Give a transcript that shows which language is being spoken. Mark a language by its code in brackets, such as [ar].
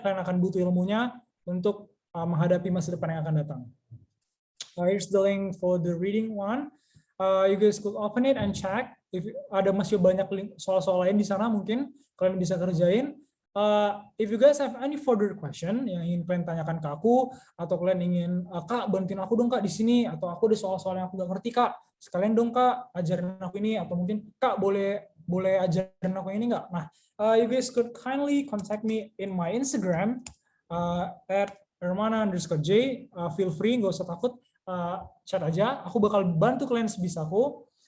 [id] Kalian akan butuh ilmunya untuk menghadapi masa depan yang akan datang. [en] Here's the link for the reading one. You guys could open it and check. [id] If ada masih banyak soal-soal lain di sana, mungkin kalian bisa kerjain. [en] If you guys have any further question [id] yang ingin kalian tanyakan ke aku, atau kalian ingin, Kak bantuin aku dong Kak di sini, atau aku ada soal-soal yang aku nggak ngerti Kak, sekalian dong Kak ajarin aku ini, atau mungkin Kak boleh ajarin aku ini nggak? [en] Nah, you guys could kindly contact me in my Instagram at hermana_j. Feel free, [id] nggak usah takut, chat aja. Aku bakal bantu kalian sebisaku.